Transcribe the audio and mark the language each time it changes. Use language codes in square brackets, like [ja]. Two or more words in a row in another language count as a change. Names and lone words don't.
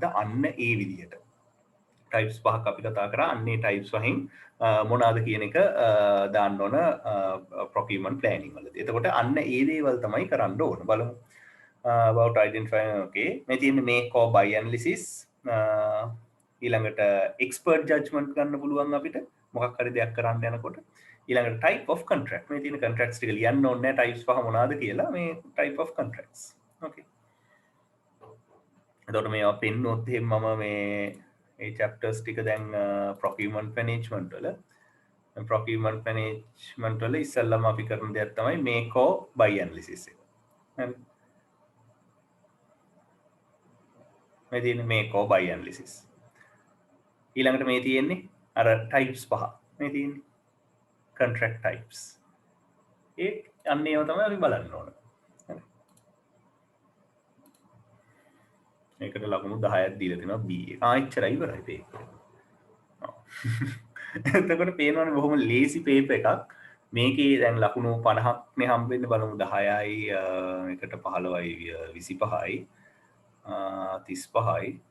[si] අන්න ඒ විදිහට. types පහක් අපි කතා කරා. අන්න ඒ types වලින් මොනවාද කියන එක දාන්න ඕන [en] procurement planning [si] වලදී. එතකොට අන්න ඒ දේවල් තමයි කරන්න ඕන. බලමු. [en] About identifying okay [si] මේ තියෙන්නේ [en] make or buy analysis [si] ඊළඟට [en] expert judgment [si] ගන්න පුළුවන් අපිට මොකක් හරි දෙයක් කරන්න යනකොට ඊළඟට [en] type of contract [si] මේ තියෙන contracts ටික ලියන්න ඕනේ නැහැ types පහ මොනවාද කියලා මේ [en] type of contracts okay [si] එතකොට මේවා පෙන්නොත් එහෙනම් මම මේ මේ chapters ටික දැන් [en] procurement management [si] වල ඉස්සෙල්ලාම අපි කරන දෙයක් තමයි [en] make or buy analysis [si] එක හරි මේ තියෙන්නේ [en] make or buy analysis [si] ඊළඟට මේ තියෙන්නේ අර types පහ මේ තියෙන්නේ [en] contract types [si] ඒ අන්න ඒවා තමයි අපි බලන්න ඕන හරි මේකට ලකුණු 10ක් දීලා තිනවා B එක එච්චරයි ඉවරයි මේක එතකොට පේනවනේ බොහොම ලේසි paper එකක් මේකේ දැන් ලකුණු 50ක් නේ හම්බෙන්නේ බලමු 10යි එකට 15යි 25යි 35යි